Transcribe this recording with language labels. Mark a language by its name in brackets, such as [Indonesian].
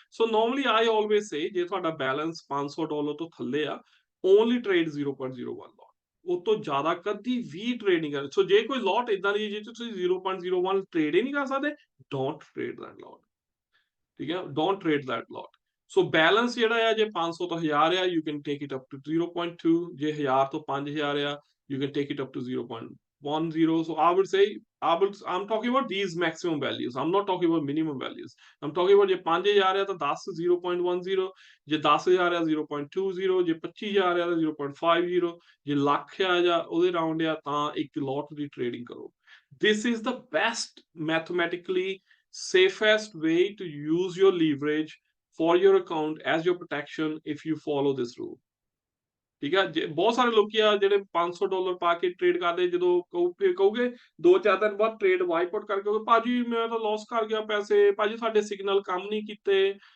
[Punjabi] ਸੋ normally ਆਈ always ਸੇ ਜੇ ਤੁਹਾਡਾ balance $500 ਤੋਂ ਥੱਲੇ ਆ, [English] only trade 0.01 lot, [Punjabi] ਉਹ ਤੋਂ ਜ਼ਿਆਦਾ ਕਦੀ ਵੀ ਟ੍ਰੇਡ ਨਹੀਂ ਕਰ। ਸੋ ਜੇ ਕੋਈ ਲੋਟ ਇਦਾਂ ਦੀ ਜੇ ਤੁਸੀਂ 0.01 ਟ੍ਰੇਡ ਹੀ ਨਹੀਂ ਕਰ ਸਕਦੇ, [English] don't trade that lot, [Punjabi] ਠੀਕ ਹੈ, don't trade that lot. So balance ਜਿਹੜਾ ਆ ਜੇ 500 ਤੋਂ 1000 ਆ, [English] you can take it up to 0.2, [Punjabi] ਜੇ 1000 ਤੋਂ 5000 ਆ, [English] you can take it up to 0.10। So I would say, I'm talking about these maximum values, I'm not talking about minimum values। I'm talking about [Punjabi] ਜੇ 5000 ਆ ਤਾਂ 10 0.10, ਜੇ 10000 ਆ 0.20, ਜੇ 25000 ਆ ਤਾਂ 0.50, ਜੇ ਲੱਖ ਆ ਜਾਂ ਉਹਦੇ ਰਾਉਂਡ ਆ ਤਾਂ ਇੱਕ ਲੋਟ ਦੀ ਟ੍ਰੇਡਿੰਗ ਕਰੋ। [English] This is the best mathematically safest way to use your leverage for your account as your protection if you follow this rule। [Punjabi] ਠੀਕ ਹੈ, ਜੇ ਬਹੁਤ ਸਾਰੇ ਲੋਕੀ ਆ ਜਿਹੜੇ $500 ਪਾ ਕੇ ਟ੍ਰੇਡ ਕਰਦੇ, ਜਦੋਂ ਕਹੋਗੇ 2-4 ਦਿਨ ਬਾਅਦ ਟ੍ਰੇਡ ਵਾਈਪ ਆਊਟ ਕਰਕੇ ਕਹੋਗੇ ਭਾਜੀ ਮੈਂ ਤਾਂ ਲਾਸ ਕਰ ਗਿਆ ਪੈਸੇ, ਭਾਜੀ ਸਾਡੇ ਸਿਗਨਲ ਕੰਮ ਨਹੀਂ ਕੀਤੇ।